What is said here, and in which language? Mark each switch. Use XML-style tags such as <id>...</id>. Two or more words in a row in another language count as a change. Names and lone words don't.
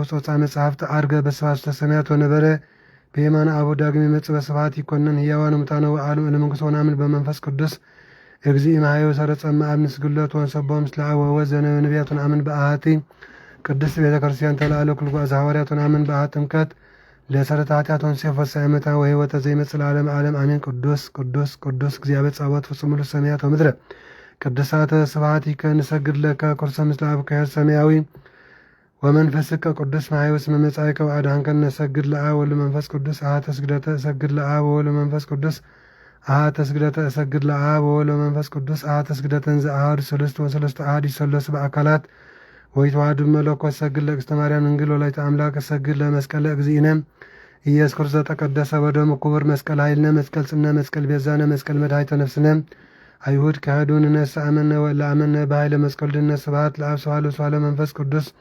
<gez>ጾጻ መጽሐፍት ዐርገ በስብሐት ውስተ ሰማያት ወነበረ በየማነ አቡ ዳግም ይመጽእ በስብሐት ይኰነን ሕያዋን ሙታነ ወአልም ለመንግሥት ወነአምን በመንፈስ ቅዱስ እግዚእ እምኀበ ሰረጸ እምአብ ንስግሎት ወንሰብሖ ምስለ አብ ወወልድ ዘነቢያት ወነአምን በአሐቲ ቅድስት ቤተ ክርስቲያን ተላዕለ ኩሉ ጓዝ ሐዋርያት ወነአምን በአሐቲ ጥምቀት ለሰረተ ኃጢአት ወንሴፍ ወሳይ ዓመታ ወሕይወተ ዘይመጽእ ለዓለመ ዓለም አሜን። ቅዱስ ቅዱስ ቅዱስ እግዚአብሔር ጸባኦት ፍጹም ምሉእ ሰማያት ወምድረ ቅድሳተ ስብሐቲከ ንሰግድ ለከ ኩርሰ ምስለ አብከ ኄር ሰማያዊ ወመንፈስከ ቅዱስ ማሕየው እስመ መጻእከ ወአድኀንከ ነሰግድ ለአብ ወወልድ ወመንፈስ ቅዱስ አሐተ ስግደተ እሰግድ ለአብ ወወልድ ወመንፈስ ቅዱስ አሐተ ስግደተ እሰግድ ለአብ ወወልድ ወመንፈስ ቅዱስ አሐተ ስግደተ እንዘ አሐዱ ሰለስቱ ወሰለስቱ አሐዱ ይሠለሱ በአካላት ወይተዋሐዱ መለኮት እሰግድ ለእግዝእተ ማርያም ድንግል ወላዲተ አምላክ እሰግድ ለመስቀለ እግዚእነ ኢየሱስ ክርስቶስ ዘተቀደሰ በደሙ ክቡር መስቀል ኃይልነ መስቀል ጽነ መስቀል ቤዛነ መስቀል መድኃኒተ ነፍስነ አይሁድ ካህዱ ንነሣ አመነ ወለአመነ በኃይለ መስቀል ድነ ስብሐት ለአብ ስብሐት ለወልድ ለመንፈስ ቅዱስ</gez>